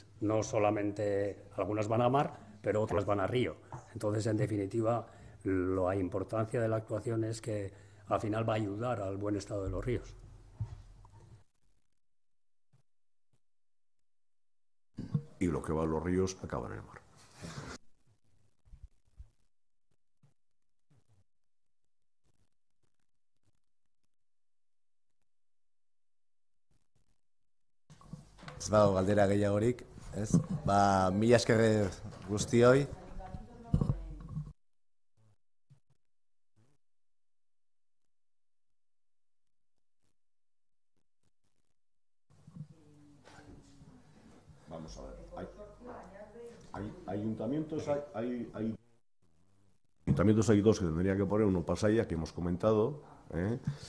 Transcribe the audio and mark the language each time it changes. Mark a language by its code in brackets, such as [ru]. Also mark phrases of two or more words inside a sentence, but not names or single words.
[es] No solamente algunas van a mar, pero otras van a río. Entonces, en definitiva, la importancia de la actuación es que al final va a ayudar al buen estado de los ríos. Y lo que va a los ríos acaba en el mar. [eu] Ez dago galdera gehiagorik, ez? Mila esker guztioi. [es] Vamos a ver. Hay ayuntamientos, hay dos que tendrían que poner, uno Pasaya, que hemos comentado, Sí.